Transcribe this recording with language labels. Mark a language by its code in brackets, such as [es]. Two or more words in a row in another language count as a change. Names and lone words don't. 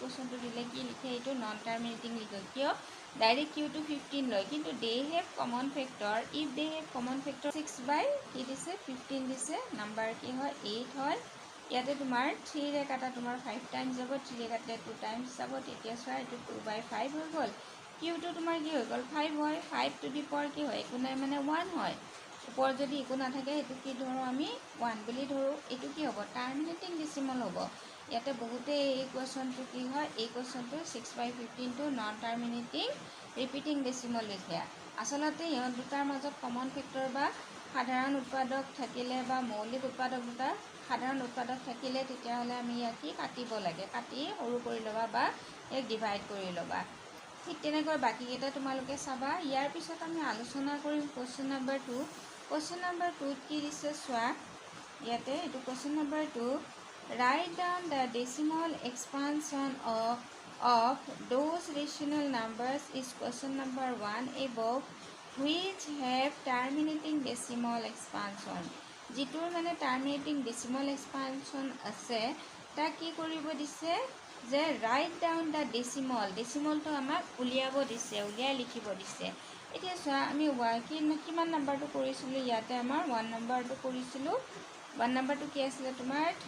[as] কোৱেশ্চনটো দিলে কি লিখে এইটো [en] non terminating [as] লিখে কিয় ডাইৰেক্ট কিউটো 15 লয় কিন্তু [en] they have common factor if they have common factor [as] 6 কি দিছে 15 দিছে নাম্বাৰ কি হয় 8 হয় ইয়াতে তোমাৰ 3 ৰে কাটা তোমাৰ 5 টাইমছ যাব 3 ৰে কাটে 2 টাইমছ যাব তেতিয়া চোৱা এইটো 2/5 হৈ গ'ল কিউটো তোমাৰ কি হৈ গ'ল 5 হয় 5 [en] to the power [as] কি হয় একো নাই মানে 1 হয় ওপৰত যদি একো নাথাকে সেইটো কি ধৰোঁ আমি 1 বুলি ধৰোঁ এইটো কি হ'ব [en] terminating decimal [as] হ'ব ইয়াতে বহুতে এই কুৱেশ্যনটো কি হয় এই কুৱেশ্যনটো 6/15 টো [en] non terminating repeating decimal [as] লিখে আচলতে ইহঁত দুটাৰ মাজত [en] common factor [as] বা সাধাৰণ উৎপাদক থাকিলে বা মৌলিক উৎপাদক দুটা সাধাৰণ উৎপাদক থাকিলে তেতিয়াহ'লে আমি ইয়াক কি কাটিব লাগে কাটি সৰু কৰি ল'বা বা ইয়াক ডিভাইড কৰি ল'বা ঠিক তেনেকৈ বাকীকেইটা তোমালোকে চাবা ইয়াৰ পিছত আমি আলোচনা কৰিম [en] question number 2 question number 2 [as] কি দিছে চোৱা ইয়াতে এইটো [en] question number 2 write down the decimal expansion of those rational numbers is question number 1 above which have terminating decimal expansion [as] যিটোৰ মানে [en] terminating decimal expansion [as] আছে তাক কি কৰিব দিছে যে [en] write down the [as] ডেচিমলটো আমাক উলিয়াব দিছে উলিয়াই লিখিব দিছে এতিয়া চোৱা আমি কিমান নাম্বাৰটো কৰিছিলোঁ ইয়াতে আমাৰ 1 নাম্বাৰটো কৰিছিলোঁ 1 নাম্বাৰটো কি আছিলে তোমাৰ